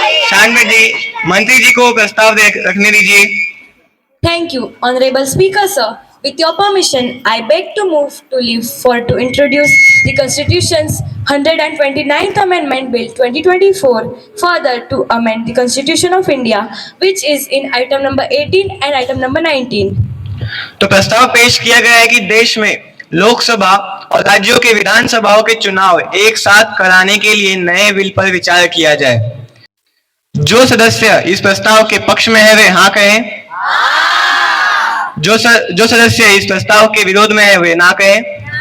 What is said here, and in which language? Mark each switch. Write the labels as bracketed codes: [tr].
[hi] शानवी जी, मंत्री जी को प्रस्ताव रखने दीजिए। [en] Thank you, Honorable Speaker, sir. With your permission, I beg to move to introduce the Constitution's 129th Amendment Bill 2024, further to amend the Constitution of India, which is in item number 18 and item number 19. [hi] तो प्रस्ताव पेश किया गया है कि देश में लोकसभा और राज्यों के विधानसभाओं के चुनाव एक साथ कराने के लिए नए बिल पर विचार किया जाए। जो सदस्य इस प्रस्ताव के पक्ष में है वे हाँ कहें। जो सदस्य इस प्रस्ताव के विरोध में है वे ना कहें।